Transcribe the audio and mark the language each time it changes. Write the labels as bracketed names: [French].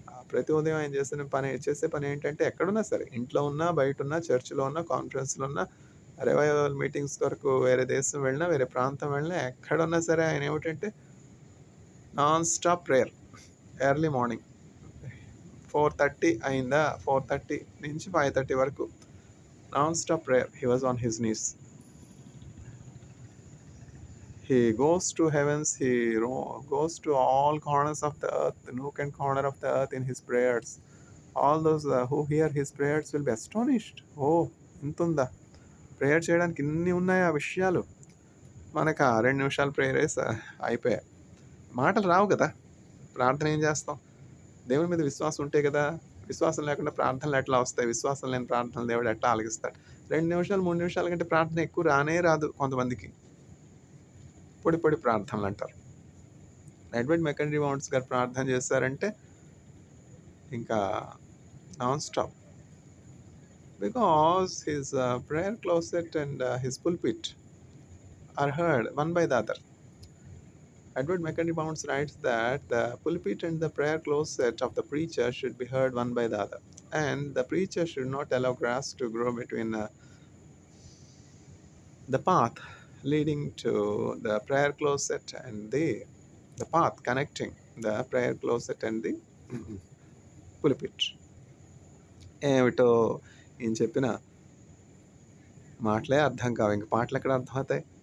[Telugu] ప్రతి ఉదయం ఆయన చేసే పని ఏంటంటే, ఎక్కడున్నా సరే, ఇంట్లో ఉన్నా, బయట ఉన్నా, చర్చిలో ఉన్నా, కాన్ఫరెన్స్లో ఉన్నా, రివైవల్ మీటింగ్స్ కొరకు వేరే దేశం వెళ్ళినా, వేరే ప్రాంతం వెళ్ళినా, ఎక్కడున్నా సరే ఆయన ఏమిటంటే non stop prayer. Early morning 4:30 అయిందా, 4:30 నుంచి 5:30 వరకు non stop prayer. [English] He was on his knees. He goes to heavens, he goes to all corners of the earth, the nook and corner of the earth in his prayers. All those who hear his prayers will be astonished. [Telugu] Oh, ఇంతుందా prayer చేయడానికి? ఇన్ని ఉన్నాయా విషయాలు? మనకు 2 నిమిషాలు prayer అయిపోయాయి. మాటలు రావు కదా, ప్రార్థన ఏం చేస్తాం? దేవుని మీద విశ్వాసం ఉంటే కదా. విశ్వాసం లేకుండా ప్రార్థనలు ఎట్లా వస్తాయి? విశ్వాసం లేని ప్రార్థనలు దేవుడు ఎట్లా ఆలకిస్తాడు? 2 నిమిషాలు 3 నిమిషాల కంటే ప్రార్థన ఎక్కువ రాదు కొంతమందికి. పొడి ప్రార్థనలు అంటారు. ఎడ్వర్డ్ మ్యాకండ్రీ బౌండ్స్ గారు ప్రార్థన చేశారంటే ఇంకా non stop. [English] because his prayer closet and his pulpit are heard one by the other. Edward McKenny Bounds writes that the pulpit and the prayer closet of the preacher should be heard one by the other, and the preacher should not allow grass to grow between the path leading to the prayer closet and the path connecting the prayer closet and the pulpit. [Telugu] ఏమిటో ఈయన చెప్పిన మాటలే అర్థం కావు, ఇంక పాటలు ఎక్కడ అర్థం అవుతాయి?